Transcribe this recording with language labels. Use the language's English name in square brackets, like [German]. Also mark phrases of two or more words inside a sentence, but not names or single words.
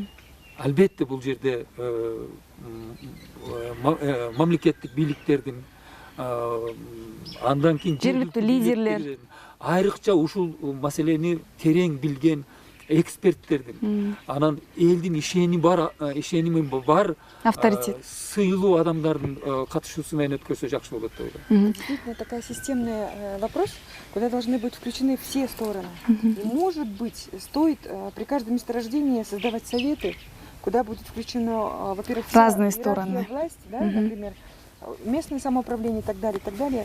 [Kyrgyz] Албетте бул жерде мамлекеттик бийликтердин, андан кийин жергиликтүү лидерлер айрыкча ушул маселени терең билген эксперттердин, анан элдин ишеними бар Авторитет. сыйлуу адамдардын катышуусу менен өткөрсө жакшы болот деп ойлойм. [Russian] Действительно, такая системный вопрос, куда должны быть включены все стороны. И, может быть, стоит при каждом месторождении создавать советы, куда будет включено, во-первых, вся Разные иерархия стороны. власти, да, например, местное самоуправление и так далее, и так далее.